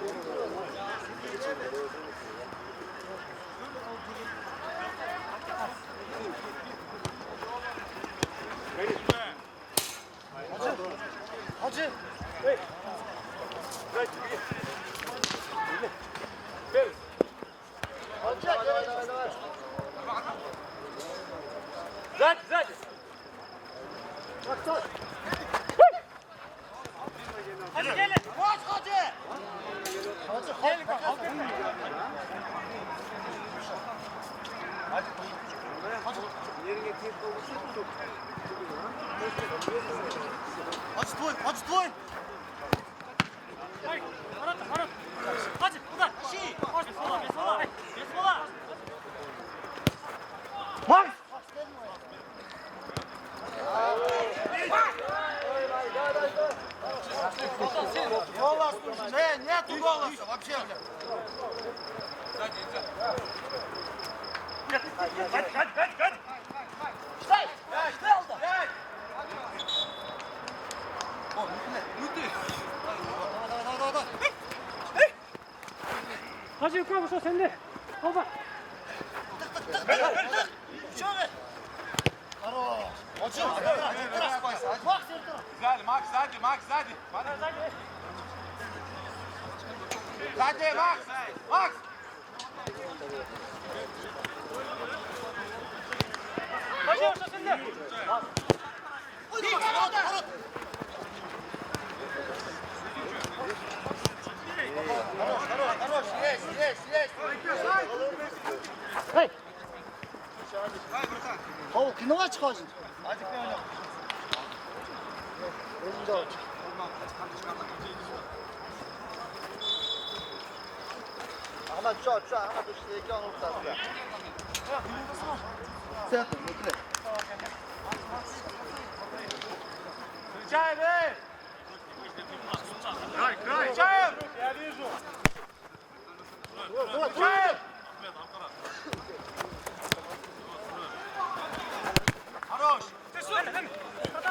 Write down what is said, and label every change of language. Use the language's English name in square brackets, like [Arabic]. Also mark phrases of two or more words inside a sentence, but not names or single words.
[Turkish] Hacı. [Russian] Сзади. [Turkish] Hadi gelin. [Russian] Вот, ходи. Отстой. Ворот. [Turkish] Hadi, ulan. Şii. [Russian] Без фола. Макс! Голос нужен. Нету голоса вообще. [Turkish] Hadi. [Russian] Стой. Стой. [Turkish] Hacı yukarı bu sende. Baba. [Russian] Макс, сзади. Сзади, Макс! [Turkish] Hacı yoksa sende. [Russian] Хорош, есть! Hey! Дай, братан. [Turkish] Tavuk kinoğa çıkarsın. Hadi ne oynayalım. Elinde aç. Ahmet şu Ahmet işte ekran ortasında. Sen bekle. [Russian] Встречай, эй! Край! Встречаем! Я вижу! Встречаем! Хорош! Ты что?